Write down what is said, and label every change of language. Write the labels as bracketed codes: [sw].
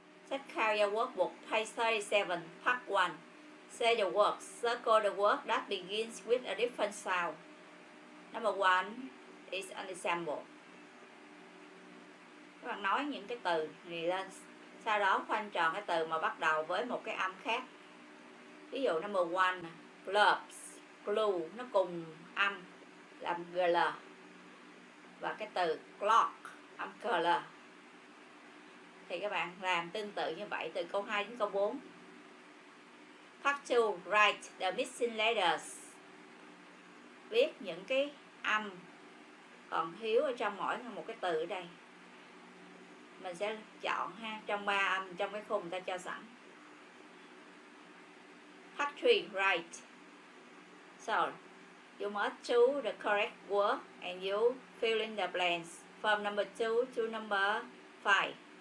[en] Check out your workbook, page 37, part 1. Say the words. Circle the word that begins with a different sound. Number 1 is an example. [vi] Các bạn nói những cái từ này lên. Sau đó khoanh tròn cái từ mà bắt đầu với một cái âm khác. Ví dụ number 1, gloves, glue, nó cùng âm làm gl. Và cái từ clock, âm cl. Thì các bạn làm tương tự như vậy từ câu 2 đến câu 4. [en] Part 2, write the missing letters. [vi] Viết những cái âm còn thiếu ở trong mỗi một cái từ ở đây. Mình sẽ chọn trong 3 âm trong cái khung ta cho sẵn. [en] Part 3, write. So, you must choose the correct word and you fill in the blanks from number 2 to number 5.